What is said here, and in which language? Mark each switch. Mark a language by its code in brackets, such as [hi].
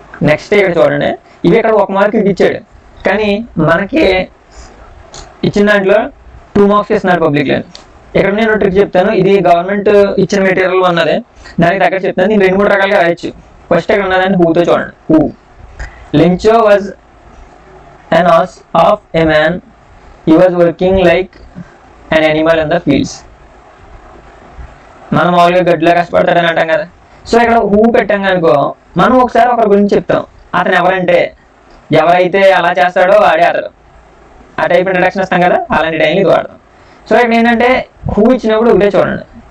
[te] Next ఇక్కడ చూడండి, ఇవి ఇక్కడ 1 మార్క్ ఇచ్చాడు, కానీ మనకి ఇచ్చిన దాంట్లో 2 మార్క్స్ ఇస్తున్నారు పబ్లిక్లో. ఇక్కడ నేను ట్రిక్ చెప్తాను. ఇది గవర్నమెంట్ ఇచ్చిన మెటీరియల్ ఉన్నదే, దానికి దగ్గర చెప్తాను. నేను 2-3 రకాలుగా రాయొచ్చు. ఫస్ట్ ఇక్కడ ఉన్నదాన్ని హూతో చూడండి. Who. [en] లించో was an ass of a man, he was working like an animal in the fields. [te] మనం మామూలుగా గడ్డిలో కష్టపడతాడని అంటాం కదా. సో ఇక్కడ హూ పెట్టాం అనుకో, మనం ఒకసారి ఒకరి గురించి చెప్తాం. అతను ఎవరంటే, ఎవరైతే అలా చేస్తాడో వాడే అతడు. ఆ టైప్ ఇంట్రడక్షన్ ఇస్తాం కదా, అలాంటి టైంలో ఇది వాడతాం. సో ఇక్కడ ఏంటంటే హూ ఇచ్చినప్పుడు ఒకటే చూడండి.